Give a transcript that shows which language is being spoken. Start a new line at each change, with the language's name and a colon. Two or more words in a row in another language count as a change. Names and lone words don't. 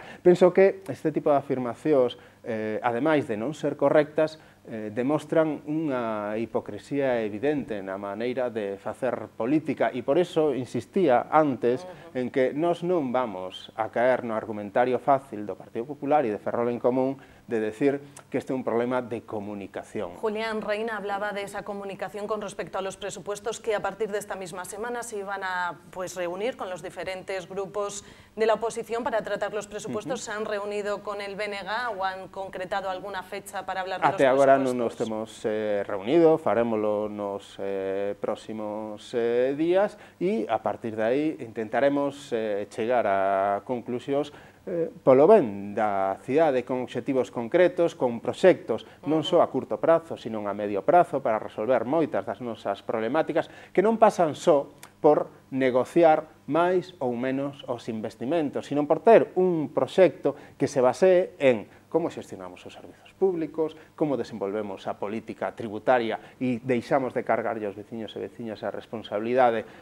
Galician: Penso que este tipo de afirmacións, ademais de non ser correctas, demostran unha hipocresía evidente na maneira de facer política e por iso insistía antes en que nós non vamos a caer no argumentario fácil do Partido Popular e de Ferrol en Común de decir que este é un problema de comunicación.
Spanish: Julián Reina hablaba de esa comunicación con respecto a los presupuestos que a partir de esta misma semana se iban a reunir con los diferentes grupos de la oposición para tratar los presupuestos. ¿Se han reunido con el BNG o han concretado alguna fecha para hablar de los presupuestos?
Galician: Até agora non nos temos reunido, farémolo nos próximos días e a partir de aí intentaremos chegar a conclusións polo ben da cidade con obxectivos concretos, con proxectos non só a curto prazo, sino a medio prazo para resolver moitas das nosas problemáticas que non pasan só por negociar máis ou menos os investimentos, sino por ter un proxecto que se basee en como xestionamos os servizos públicos, como desenvolvemos a política tributaria e deixamos de cargarlle aos veciños e veciñas a responsabilidade